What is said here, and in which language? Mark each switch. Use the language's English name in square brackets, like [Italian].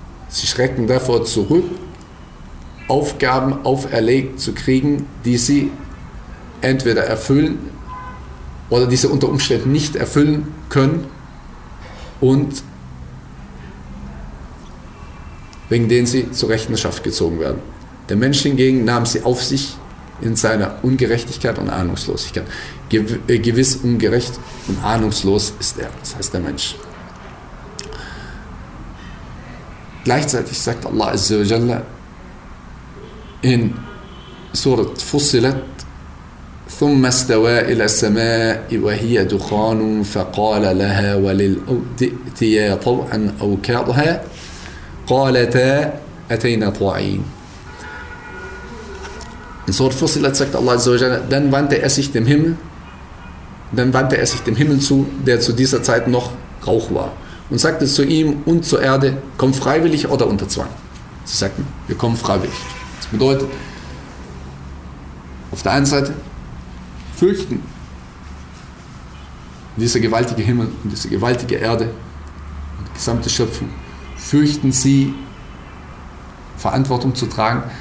[German] Sie schrecken davor zurück, Aufgaben auferlegt zu kriegen, die sie entweder erfüllen oder die sie unter Umständen nicht erfüllen können und wegen denen sie zur Rechenschaft gezogen werden. Der Mensch hingegen nahm sie auf sich in seiner Ungerechtigkeit und Ahnungslosigkeit. Gewiss ungerecht und ahnungslos ist er, das heißt der Mensch. Gleichzeitig sagt Allah Azza wa Jalla in Surat Fussilat, [Arabic] ثُمَّ اسْتَوَى إِلَى السَّمَاءِ وَهِيَ دُخَانٌ فَقَالَ لَهَا وَلِلْأَرْضِ طَوْعًا أَوْ كَرْهًا قَالَتَا أَتَيْنَا طَاعِينَ. [German] In Surat Fussilat sagt Allah Azza wa Jalla, dann wandte er sich dem Himmel, zu, der zu dieser Zeit noch Rauch war, und sagte zu ihm und zur Erde, komm freiwillig oder unter Zwang. Sie sagten, wir kommen freiwillig. Das bedeutet, auf der einen Seite fürchten dieser gewaltige Himmel und diese gewaltige Erde und die gesamte Schöpfung, fürchten sie, Verantwortung zu tragen.